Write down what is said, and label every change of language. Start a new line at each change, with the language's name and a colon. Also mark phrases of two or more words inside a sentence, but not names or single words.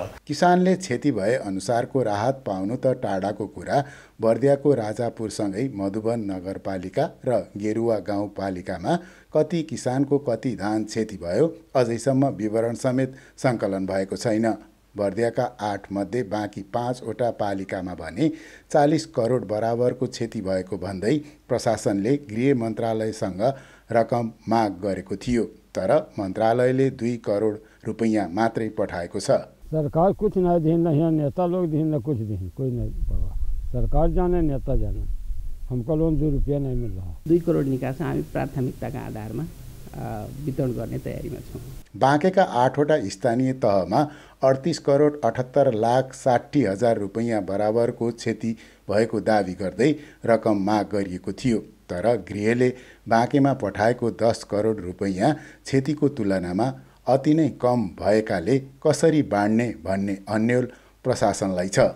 Nepali: किसानले क्षति भए अनुसारको राहत पाउनु त टाढाको कुरा, बर्दियाको राजापुरसँगै मधुवन नगरपालिका र गेरुवा गाउँपालिकामा कति किसानको कति धान क्षति भयो अझैसम्म विवरण समेत सङ्कलन भएको छैन। बर्दियाका 8 मध्ये बाँकी 5 वटा पालिकामा भने 40 करोड बराबरको क्षति भएको भन्दै प्रशासनले गृह मन्त्रालयसँग रकम माग गरेको थियो। तर मन्त्रालयले 2 करोड रुपियाँ मात्रै पठाएको छ।
Hindi: सरकार कुछ नहीं दी, न यहाँ नेता लोग दी, न कुछ दी, कोई नहीं बाबा। सरकार जाने नेता जाने, हमको लोन 2 रुपया नहीं मिल रहा।
Nepali: 2 करोड निकासा हामी प्राथमिकताका आधारमा वितरण गर्ने तयारीमा छौँ। बाँकेका 8 वटा स्थानीय तहमा 38 करोड 78 लाख 60 हजार रुपियाँ बराबरको क्षति भएको दावी गर्दै रकम माग गरिएको थियो। तर गृहले बाँकेमा पठाएको 10 करोड रुपियाँ क्षतिको तुलनामा अति नै कम भएकाले कसरी बाँड्ने भन्ने अन्यल प्रशासनलाई छ।